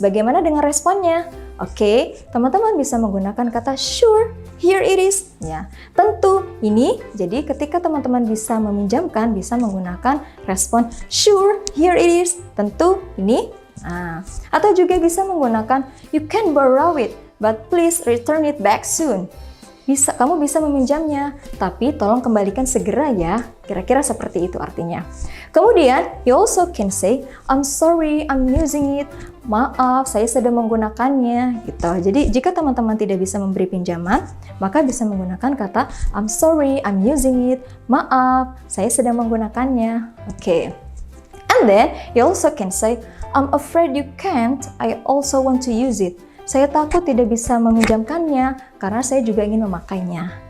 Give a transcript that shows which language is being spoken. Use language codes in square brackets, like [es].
[id] Bagaimana dengan responnya? Oke, teman-teman bisa menggunakan kata [en] sure, here it is. [id] Ya, tentu ini. Jadi ketika teman-teman bisa meminjamkan, bisa menggunakan respon [en] sure, here it is. [id] Tentu ini. Nah, atau juga bisa menggunakan [en] you can borrow it, but please return it back soon. [id] Kamu bisa meminjamnya, tapi tolong kembalikan segera ya. Kira-kira seperti itu artinya. Kemudian, [en] you also can say, I'm sorry, I'm using it. [id] Maaf, saya sedang menggunakannya. Gitu. Jadi, jika teman-teman tidak bisa memberi pinjaman, maka bisa menggunakan kata, [en] I'm sorry, I'm using it. [id] Maaf, saya sedang menggunakannya. Oke. [en] And then, you also can say, I'm afraid you can't. I also want to use it. [id] Saya takut tidak bisa meminjamkannya karena saya juga ingin memakainya.